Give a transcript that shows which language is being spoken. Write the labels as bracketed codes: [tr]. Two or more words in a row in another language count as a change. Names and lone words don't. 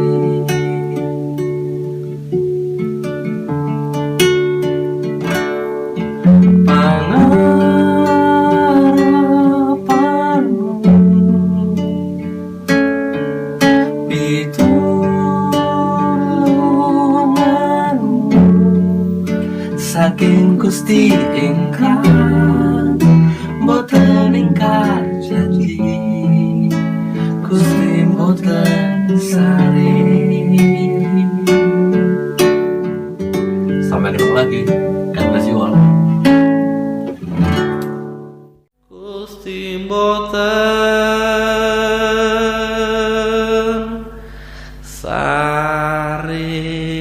[jv] Pangarepanmu pitulunganmu saking Gusti ingkang mboten ingkar janji, Gusti mboten sare. [id] Sampai ketemu lagi. [en] God bless you all. [jv] Gusti mboten sare.